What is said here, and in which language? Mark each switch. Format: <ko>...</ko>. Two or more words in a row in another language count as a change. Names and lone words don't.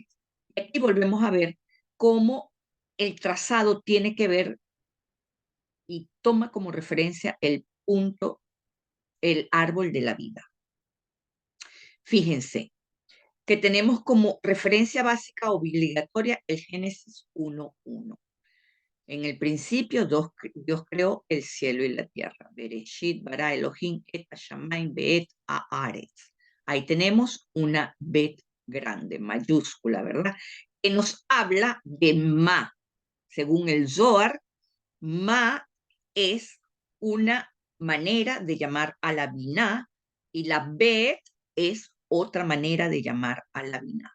<es>Y aquí volvemos a ver cómo el trazado tiene que ver y toma como referencia el punto, el árbol de la vida. Fíjense que tenemos como referencia básica obligatoria el Génesis 1:1. En el principio Dios creó el cielo y la tierra.</es> <he>בראשית ברא אלהים את השמים ואת הארץ.</he> <es>Ahí tenemos una bet grande, mayúscula, ¿verdad? Que nos habla de Ma. Según el Zohar, Ma es una manera de llamar a la Binah y la Bet es otra manera de llamar a la Binah.</es>